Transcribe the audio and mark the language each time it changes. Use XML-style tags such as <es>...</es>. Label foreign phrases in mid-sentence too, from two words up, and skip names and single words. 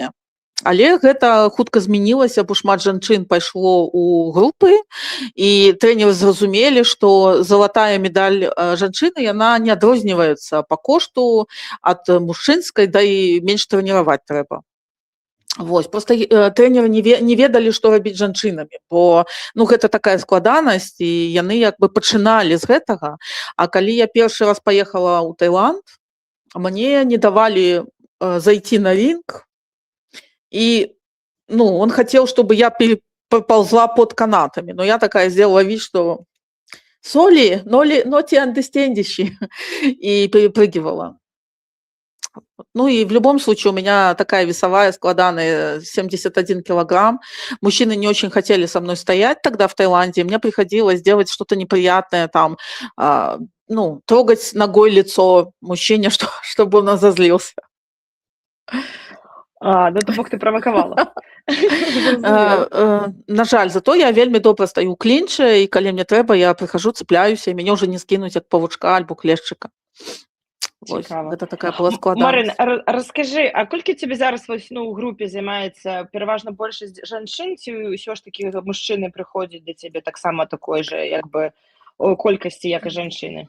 <be>Але гэта хутка змянілася, бо шмат жанчын пайшло ў групы, і трэнеры зразумелі, што залатая медаль жанчыны яна не адрозніваецца па кошту ад мужчынскай, да і менш трэніраваць трэба. Вось, просто трэнеры не ведалі, што рабіць з жанчынамі, бо гэта такая складанасць, і яны як бы пачыналі з гэтага. А калі я першы раз паехала ў Таіланд, мне не давалі</be> <ru>зайти на ринг, и он хотел, чтобы я поползла под канатами, но я такая сделала вид, что</ru> <en>«Sorry, not understanding»,</en> <ru>и перепрыгивала. И в любом случае у меня такая весовая складаная 71 килограмм. Мужчины не очень хотели со мной стоять тогда в Таиланде. Мне приходилось делать что-то неприятное, там, трогать ногой лицо мужчине, чтобы он разозлился.</ru> <be>То бок ты правакавала. На жаль, зато я вельмі добра стаю ў клінчы, і калі мне трэба, я прыхажу, цепляюся, і мяне ўжо не скінуць як павучка альбо клешчыка. Гэта такая была складанасць. Марына, раскажы, а колькі цябе зараз у групе займаецца пераважна большасць жанчын, ці ўсё ж такі мужчыны прыходзяць да цябе таксама</be> <ru>такой же</ru> <be>як бы колькасці, як і жанчыны?</be>